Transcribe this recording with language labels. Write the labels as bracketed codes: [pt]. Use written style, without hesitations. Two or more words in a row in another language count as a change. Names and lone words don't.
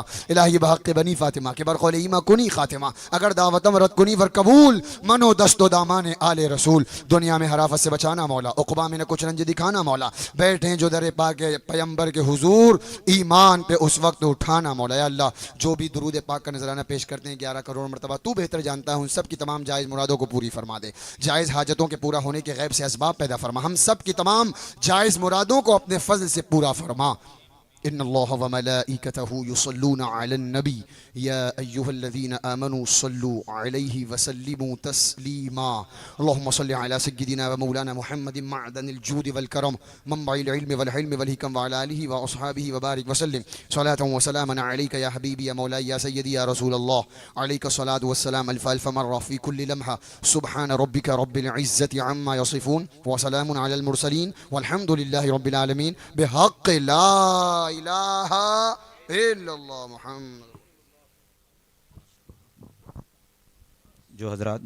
[fa] الهی بحق بنی فاطمه که بر قول ایمان کنی خاتمه اگر دعوتم رد کنی ور قبول من و دست و دامان آل رسول, [hi] दुनिया में हराफत से बचाना मौला, उक़बा में न कुछ रंज दिखाना मौला, बैठे जो दर पाक पैगंबर के हुजूर ईमान पे उस वक्त उठाना मौला। या अल्लाह जो भी दुरूद पाक का नजराना पेश करते हैं 11 करोड़ मरतबा तू बेहतर जानता है, उन सब की तमाम जायज़ मुरादों को पूरी फरमा दे, जायज़ हाजतों के पूरा होने के गैब से असबाब पैदा फरमा, हम सब की तमाम जायज़ मुरादों को अपने फजल से पूरा फरमा। [ar] إن الله وملائكته يصلون على النبي يا أيها الذين آمنوا صلوا عليه وسلموا تسليما. اللهم صل على سيدنا ومولانا محمد معدن الجود والكرم منبع العلم والحلم والحكم وعلى آله وأصحابه وبارك وسلم صلاة وسلاما عليك يا حبيبي يا مولاي يا سيدي يا رسول الله عليك الصلاة والسلام ألف ألف مرة في كل لمحة سبحان ربك رب العزة عما يصفون وسلام على المرسلين والحمد لله رب العالمين بحق لا إله إلا الله محمد. [hi] जो हजरात